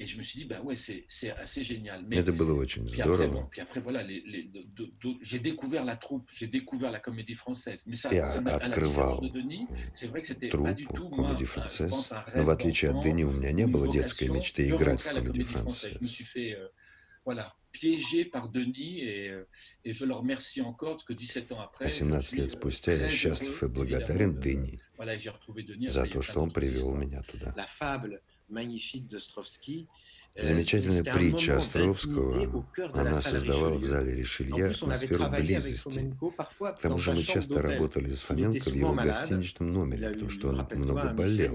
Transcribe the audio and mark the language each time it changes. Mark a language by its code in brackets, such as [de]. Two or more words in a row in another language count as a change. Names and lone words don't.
[ru] Это было очень здорово. Я открывал труппу Комедий Францесс. Но в отличие от Дени, у меня не было детской мечты играть в Комедий Францесс. [fr] Piégé par Denis, et je le remercie encore parce que 17 ans après, [ru] 17 лет спустя я счастлив и благодарен Дени за то, что он привел меня туда. Замечательная притча Островского, она создавала в зале Ришелье атмосферу близости. К тому же мы часто работали с Фоменко в его гостиничном номере, потому что он много болел.